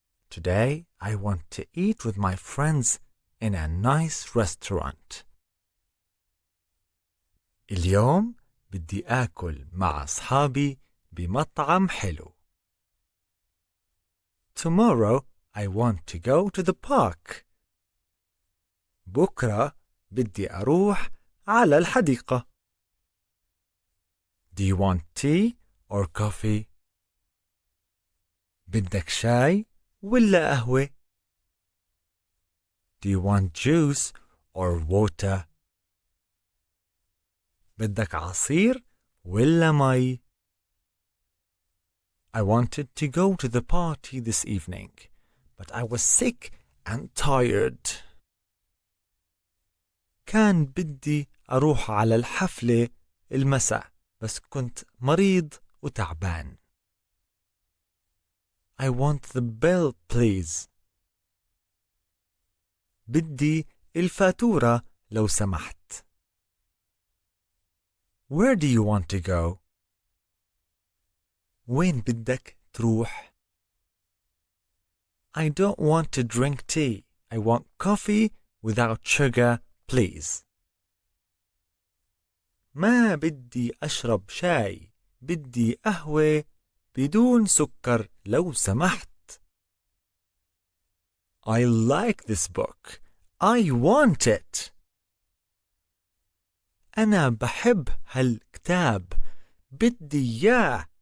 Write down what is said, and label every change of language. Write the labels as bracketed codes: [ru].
[en] Today I want to eat with my friends in a nice restaurant. [ar] اليوم بدي آكل مع أصحابي بمطعم حلو. [en] Tomorrow I want to go to the park. [ar] بكرة بدي أروح على الحديقة. [en] Do you want tea or coffee? [ar] بدك شاي ولا قهوة؟ [en] Do you want juice or water? [ar] بدك عصير ولا مي؟ [en] I wanted to go to the party this evening, but I was sick and tired. [ar] كان بدي أروح على الحفلة المساء بس كنت مريض وتعبان. [en] I want the bill, please. [ar] بدي الفاتورة لو سمحت. [en] Where do you want to go? [ar] وين بدك تروح؟ [en] I don't want to drink tea. I want coffee without sugar, please. [ar] ما بدي أشرب شاي. بدي قهوة بدون سكر لو سمحت. [en] I like this book. I want it. [ar] أنا بحب هالكتاب. بدي إياه.